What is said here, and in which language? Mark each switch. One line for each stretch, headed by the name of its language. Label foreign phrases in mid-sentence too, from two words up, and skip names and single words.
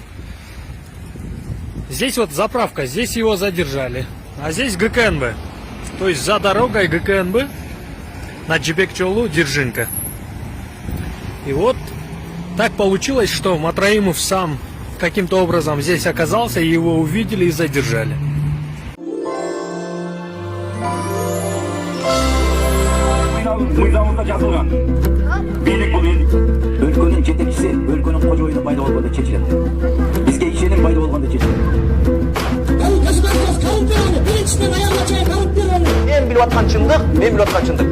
Russian: Здесь вот заправка, здесь его задержали. А здесь ГКНБ. То есть за дорогой ГКНБ на Джибекчолу Держинка. И вот так получилось, что Матраимов сам каким-то образом здесь оказался, и его увидели и задержали.
Kyrgyz: мыйзамында жазылган бийлик бул эл өлкөнүн жетекчиси өлкөнүн кожоюну пайда болгондо чечилет. Бизге ишеним пайда болгондо чечилет. Мен билип аткан чындык, мен билип аткан чындык.